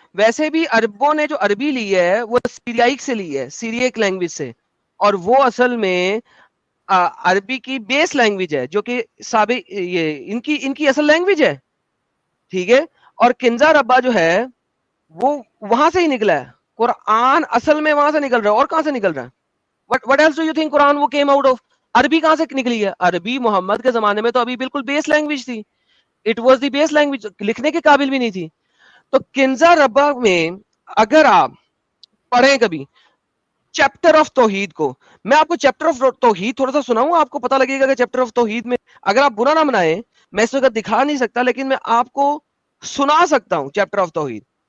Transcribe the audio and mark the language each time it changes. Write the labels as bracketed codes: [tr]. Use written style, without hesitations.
[ur] ویسے بھی عربوں نے جو عربی لی ہے وہ سیریائک سے لی ہے, سیریک لینگویج سے, اور وہ اصل میں عربی کی بیس لینگویج ہے جو کہ یہ ان کی اصل لینگویج ہے. ٹھیک ہے, اور کنزا ربا جو ہے وہ وہاں سے ہی نکلا ہے. قرآن اصل میں وہاں سے نکل رہا ہے, اور کہاں سے نکل رہا ہے؟ [en] what else do you think Quran [ur] वो [en] came out of? [ur] عربی کہاں سے نکلی ہے؟ عربی محمد کے زمانے میں تو ابھی بالکل بیس لینگویج تھی. [en] It was the base language, [ur] لکھنے کے قابل بھی نہیں تھی. تو کنزا ربا میں اگر آپ پڑھیں کبھی چیپٹر آف توحید کو, میں آپ کو چیپٹر آف توحید تھوڑا سا سناؤں, آپ کو پتا لگے گا کہ چیپٹر آف توحید میں, اگر آپ برا نہ منائیں, میں اس وقت دکھا نہیں سکتا لیکن میں آپ کو سنا سکتا ہوں چیپٹر آف توحید.